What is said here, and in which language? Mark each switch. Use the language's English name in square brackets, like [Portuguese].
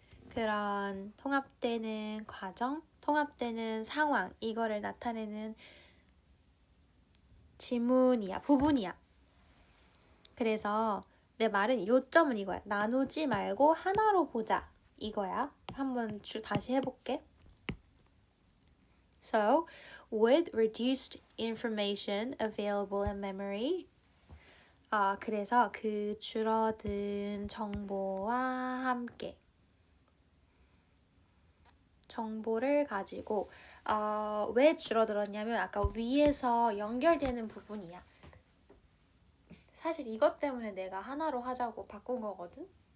[Korean] 그런 통합되는 과정, 통합되는 상황 이거를 나타내는 지문이야, 부분이야. 그래서 내 말은 요점은 이거야. 나누지 말고 하나로 보자. 이거야. 한번 다시 해볼게. [English] So, with reduced information available in memory. [Korean] 그래서 그 줄어든 정보와 함께 정보를 가지고 왜 줄어들었냐면 아까 위에서 연결되는 부분이야. 사실 이것 때문에 내가 하나로 하자고 바꾼 거거든.